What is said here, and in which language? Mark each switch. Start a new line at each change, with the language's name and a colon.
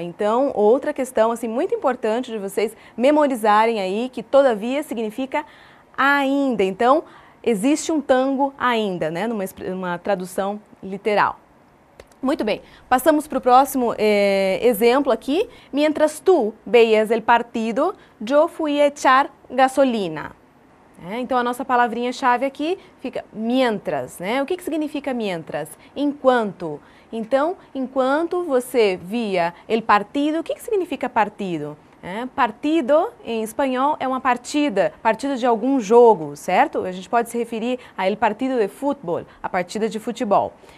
Portuguese: Então, outra questão assim, muito importante de vocês memorizarem aí, que todavia significa ainda. Então, existe um tango ainda, né? Numa tradução literal. Muito bem. Passamos para o próximo exemplo aqui.
Spanish: Mientras tú veías el partido, yo fui a echar gasolina.
Portuguese: Então, a nossa palavrinha-chave aqui fica mientras, né? O que significa mientras? Enquanto. Então, enquanto você via el partido, o que significa partido? Partido, em espanhol, é uma partida de algum jogo, certo? A gente pode se referir a el partido de futebol, a partida de futebol.